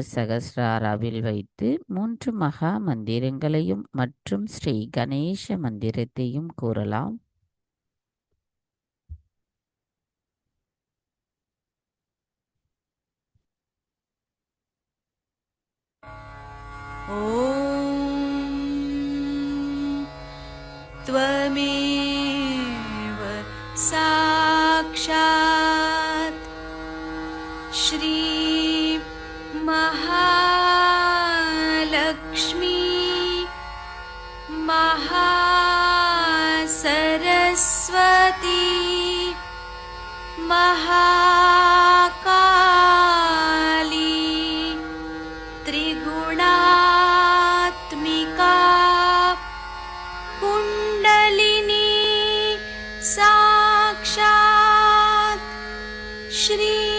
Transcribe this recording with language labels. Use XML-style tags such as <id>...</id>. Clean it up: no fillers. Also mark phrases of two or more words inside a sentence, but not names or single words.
<ta>சகஸ்ராராவில் வைத்து 3 மகா மந்திரங்களையும் மற்றும் ஸ்ரீ கணேச மந்திரத்தையும் கூறலாம்.</ta> <sa>ஓம் त्वमेव साक्षात् श्री महालक्ष्मी महासरस्वती महाकाली त्रिगुणात्मिका कुण्डलिनी साक्षात् श्री</sa>